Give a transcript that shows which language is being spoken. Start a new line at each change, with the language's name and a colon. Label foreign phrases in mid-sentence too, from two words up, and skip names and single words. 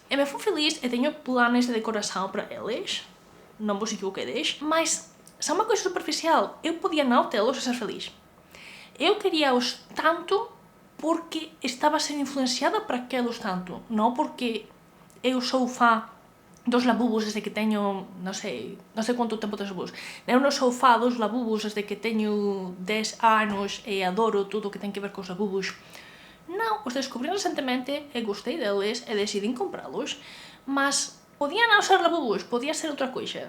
Portuguese: E me fui feliz e tenho planos de decoração para eles, não vos equivoqueis, mas são uma coisa superficial, eu podia não tê-los a ser feliz. Eu queria-os tanto porque estava a ser influenciada para aqueles tanto, não porque eu sou fã dos labubos desde que
Galician: teño, non sei
Portuguese: quanto tempo dos labubos.
Galician: Eu non sou fá dos labubos desde que teño 10 anos e adoro tudo o que ten que ver cos labubos. Non, os descubrí recentemente e gostei deles e decidín compralos, mas podía non ser labubos, podía ser outra coisa.